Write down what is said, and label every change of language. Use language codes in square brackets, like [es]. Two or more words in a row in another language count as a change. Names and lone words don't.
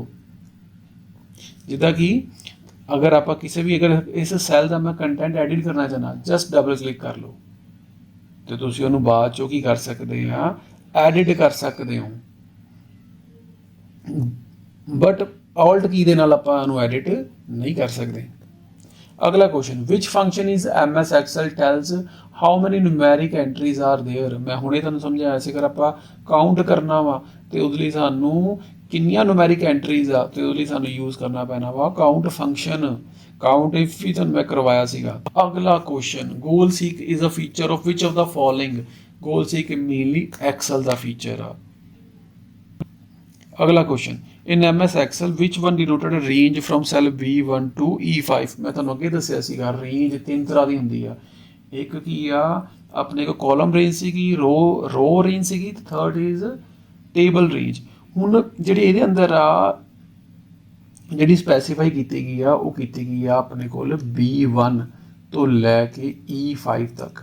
[pa] ਜਿੱਦਾਂ ਕਿ ਅਗਰ ਆਪਾਂ ਕਿਸੇ ਵੀ ਅਗਰ ਇਸ ਸੈੱਲ ਦਾ ਮੈਂ [en] content edit [pa] ਕਰਨਾ ਚਾਹਨਾ [en] just double click [pa] ਕਰ ਲਓ ਤੇ ਤੁਸੀਂ ਉਹਨੂੰ ਬਾਅਦ ਚੋਂ ਕੀ ਕਰ ਸਕਦੇ ਆ, ਐਡਿਟ ਕਰ ਸਕਦੇ ਹੋ। [en] but alt key [pa] ਦੇ ਨਾਲ ਆਪਾਂ ਉਹਨੂੰ ਐਡਿਟ ਨਹੀਂ ਕਰ ਸਕਦੇ। [en] ਅਗਲਾ question which function is MS Excel tells how many numeric entries are there। [pa] ਮੈਂ ਹੁਣੇ ਤੁਹਾਨੂੰ ਸਮਝਾਇਆ ਸੀ ਅਗਰ ਆਪਾਂ ਕਾਊਂਟ ਕਰਨਾ ਵਾ ਤੇ ਉਹਦੇ ਲਈ ਸਾਨੂੰ ਕਿੰਨੀਆਂ [en] numeric entries [pa] ਆ ਤੇ ਉਹਦੇ ਲਈ ਸਾਨੂੰ ਯੂਜ਼ ਕਰਨਾ ਪੈਣਾ ਵਾ [en] count function. count if [pa] ਵੀ ਤੁਹਾਨੂੰ ਮੈਂ ਕਰਵਾਇਆ ਸੀਗਾ। [en] ਅਗਲਾ question goal seek is a feature of which of the following. [pa] ਗੋਲ ਸੀਕ ਮੇਨਲੀ ਐਕਸਲ ਦਾ ਫੀਚਰ ਆ। ਅਗਲਾ [en] question in MS Excel which one denoted a range from cell B1 to E5। [pa] ਮੈਂ ਤੁਹਾਨੂੰ ਅੱਗੇ ਦੱਸਿਆ ਸੀਗਾ ਰੇਂਜ ਤਿੰਨ ਤਰ੍ਹਾਂ ਦੀ ਹੁੰਦੀ ਆ। ਇੱਕ ਕੀ ਆ ਆਪਣੇ ਕੋ [en] column range [pa] ਸੀਗੀ, [en] row range [pa] ਸੀਗੀ ਤੇ [en] third is table range. [pa] ਹੁਣ ਜਿਹੜੀ ਇਹਦੇ ਅੰਦਰ ਆ ਜਿਹੜੀ ਸਪੈਸੀਫਾਈ ਕੀਤੀ ਗਈ ਆ ਉਹ ਕੀਤੀ ਗਈ ਆ ਆਪਣੇ ਕੋਲ B1 ਤੋਂ ਲੈ ਕੇ E5 ਤੱਕ।